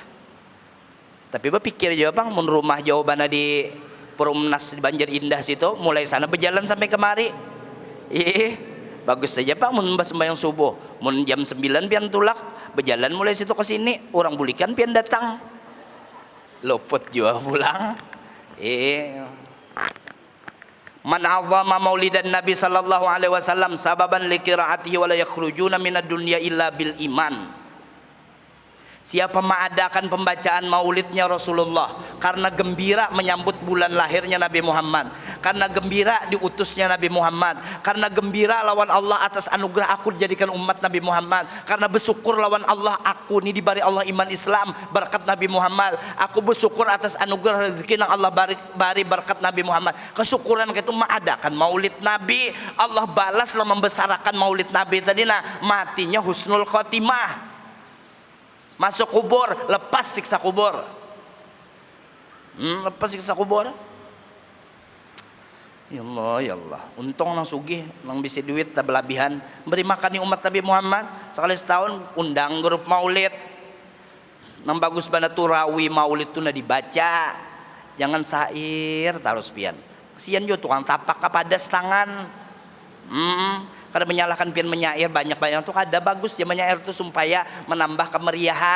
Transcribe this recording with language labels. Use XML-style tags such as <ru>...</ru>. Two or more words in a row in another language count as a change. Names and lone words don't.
<bjn>Tapi berpikir jauh bang, mun rumah jawabannya di Perumnas di Banjar Indah situ, mulai sana berjalan sampai kemari. Bagus saja bang, mun sembahyang subuh, mun jam 9 pian tulak, berjalan mulai situ ke sini, orang bulikan pian datang. Lopot juga pulang.</bjn> <ar>من عظم مولد النبي صلى الله عليه وسلم سببا لقراءته ولا يخرجون من الدنيا إلا بالإيمان.</ar> <id>Siapa mengadakan pembacaan maulidnya Rasulullah karena gembira menyambut bulan lahirnya Nabi Muhammad, karena gembira diutusnya Nabi Muhammad, karena gembira lawan Allah atas anugerah aku dijadikan umat Nabi Muhammad, karena bersyukur lawan Allah aku ini diberi Allah iman Islam berkat Nabi Muhammad, aku bersyukur atas anugerah rezeki yang Allah bari berkat Nabi Muhammad. Kesyukuran itu mengadakan maulid Nabi, Allah balaslah membesarkan maulid Nabi tadi, nah matinya</id> <ar>حسن الخاتمة,</ar> <id>masuk kubur lepas siksa kubur. Lepas siksa kubur.</id> <ar>يا الله، يا الله.</ar> <bjn>Untung nang sugih, nang bisi duit tak berlebihan, beri makan umat Nabi Muhammad sekali setahun undang grup maulid. Nang bagus banget tuh rawi maulid tuh na dibaca. Jangan sair terus pian. Kesian juga tukang tapak kepada tangan. Karena menyalahkan pian menyair banyak-banyak tuh ada bagus ya menyair tuh supaya menambah kemeriahan.</bjn>